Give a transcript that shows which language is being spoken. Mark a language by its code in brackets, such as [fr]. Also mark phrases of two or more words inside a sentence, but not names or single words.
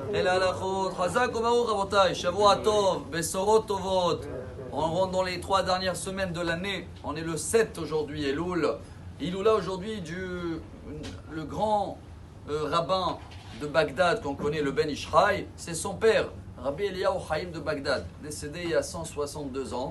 [he] אל הלכות, חזק וברוך רבותי, שבוע טוב, בשורות טובות. [fr] On rentre dans les 3 dernières semaines de l'année. On est le 7 aujourd'hui, Elul. Iloula aujourd'hui le grand rabbin de Bagdad qu'on connaît, le Ben Ishraï, c'est son père, Rabbi Eliyahu Chaim de Bagdad, décédé il y a 162 ans.